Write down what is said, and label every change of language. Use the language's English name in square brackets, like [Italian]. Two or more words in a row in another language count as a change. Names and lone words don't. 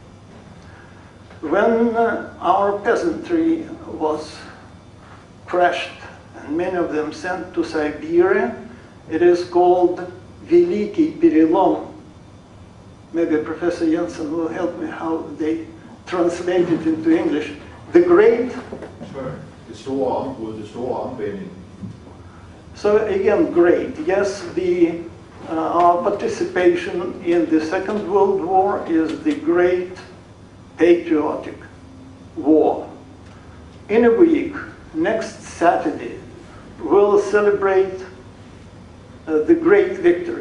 [English] When our peasantry was crushed and many of them sent to Siberia, it is called [Russian] Великий перелом. [English] Maybe Professor Jensen will help me how they translate it into English. The great... Sure. [Danish] Det store opbrud, det store omvending. [English] So again, great. Yes, our participation in the Second World War is the great patriotic war. In a week, next Saturday, we'll celebrate the great victory.